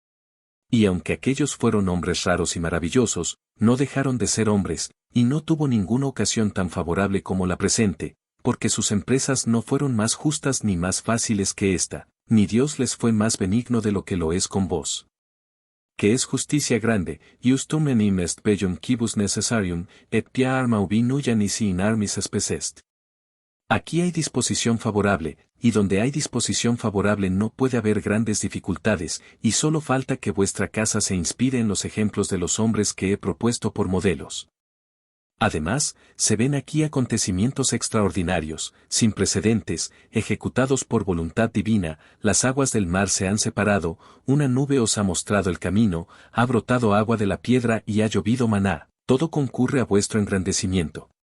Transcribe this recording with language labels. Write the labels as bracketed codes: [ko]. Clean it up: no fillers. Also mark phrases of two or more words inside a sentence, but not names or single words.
[es] Y aunque aquellos fueron hombres raros y maravillosos, no dejaron de ser hombres, y no tuvo ninguna ocasión tan favorable como la presente, porque sus empresas no fueron más justas ni más fáciles que esta, ni Dios les fue más benigno de lo que lo es con vos. Que es justicia grande, [la] justum enim est bellum quibus necessarium, et pia arma ubi nulla nisi in armis spes est. [es] Aquí hay disposición favorable, y donde hay disposición favorable no puede haber grandes dificultades, y solo falta que vuestra casa se inspire en los ejemplos de los hombres que he propuesto por modelos. Además, se ven aquí acontecimientos extraordinarios, sin precedentes, ejecutados por voluntad divina, las aguas del mar se han separado, una nube os ha mostrado el camino, ha brotado agua de la piedra y ha llovido maná, todo concurre a vuestro engrandecimiento.